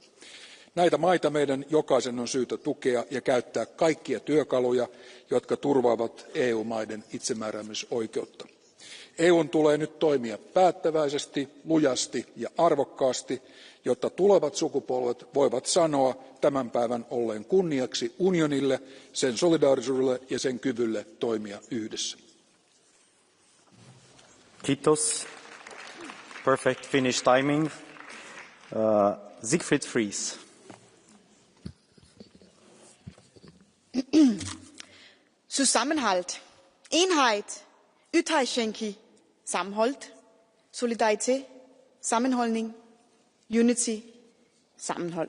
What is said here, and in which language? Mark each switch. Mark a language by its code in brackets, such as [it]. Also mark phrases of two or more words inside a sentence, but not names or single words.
[fi] Näitä maita meidän jokaisen on syytä tukea ja käyttää kaikkia työkaluja, jotka turvaavat EU-maiden itsemääräämisoikeutta. EUn tulee nyt toimia päättäväisesti, lujasti ja arvokkaasti, jotta tulevat sukupolvet voivat sanoa tämän päivän olleen kunniaksi unionille, sen solidaarisuudelle ja sen kyvylle toimia yhdessä. Kiitos. [en] Perfect Finnish timing. Siegfried Fries. [de] Zusammenhalt, Einheit, [no] Ythaischenki, Sammenhold, Solidarität, Sammenholdning, unity, sammenhold.